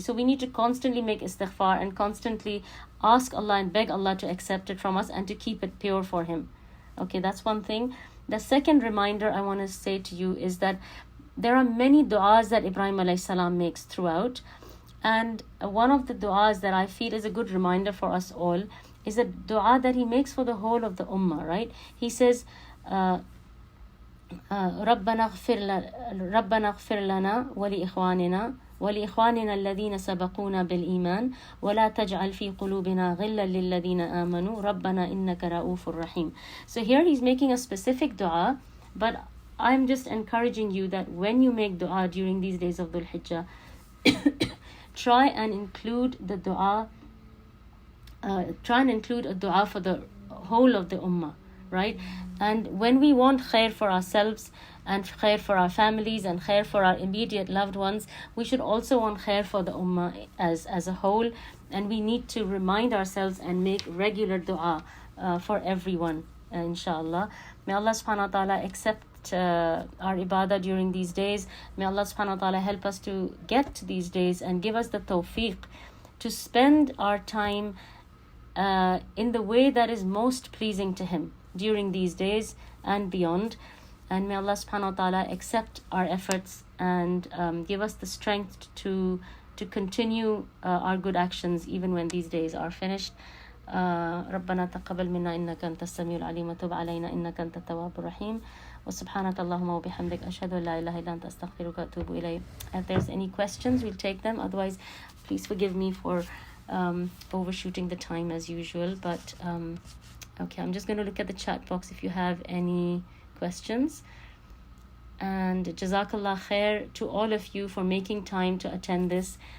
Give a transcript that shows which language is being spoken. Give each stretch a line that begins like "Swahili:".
English: So we need to constantly make istighfar and constantly ask Allah and beg Allah to accept it from us and to keep it pure for Him. Okay, that's one thing. The second reminder I want to say to you is that there are many du'as that Ibrahim alayhi salam makes throughout. And one of the du'as that I feel is a good reminder for us all is a du'a that he makes for the whole of the ummah, right? He says,
Arabic: ربنا اغفر لنا ولإخواننا الذين سبقونا بالإيمان ولا تجعل في قلوبنا غلا للذين آمنوا ربنا إنك رؤوف رحيم.
English: So here he's making a specific dua, but I'm just encouraging you that when you make dua during these days of Dhul Hijjah, try and include the dua, try and include a dua for the whole of the ummah, right? And when we want khair for ourselves and khair for our families and khair for our immediate loved ones, we should also want khair for the ummah as a whole. And we need to remind ourselves and make regular dua for everyone, inshallah. May Allah subhanahu wa ta'ala accept our ibadah during these days. May Allah subhanahu wa ta'ala help us to get to these days and give us the tawfiq to spend our time in the way that is most pleasing to Him during these days and beyond. And may Allah subhanahu wa ta'ala accept our efforts and give us the strength to continue our good actions even when these days are finished.
Arabic: ربنا تقبل منا إنك أنت السميع العليم وتب علينا إنك أنت التواب الرحيم وسبحانك اللهم وبحمدك أشهد أن لا إله إلا أنت أستغفرك وأتوب إليك.
English: If there's any questions, we'll take them. Otherwise, please forgive me for overshooting the time as usual. But okay, I'm just going to look at the chat box if you have any questions. And Jazakallah Khair to all of you for making time to attend this.